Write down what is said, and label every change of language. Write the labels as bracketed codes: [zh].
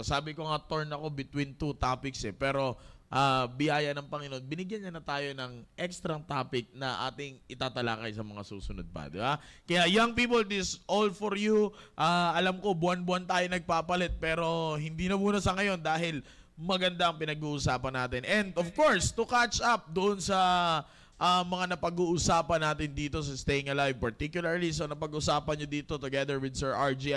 [tl] Sabi ko nga, [en] torn [tl] ako [en] between 2 topics [tl] pero biyaya ng Panginoon, binigyan niya na tayo ng extra topic na ating itatalakay sa mga susunod pa. Diba? Kaya [en] young people, this all for you. [tl] Alam ko, buwan-buwan tayo nagpapalit, pero hindi na muna sa ngayon dahil maganda ang pinag-uusapan natin. [en] And of course, to catch up [tl] doon sa mga napag-uusapan natin dito sa Staying Alive, particularly sa napag-uusapan nyo dito [en] together with [tl] Sir RG.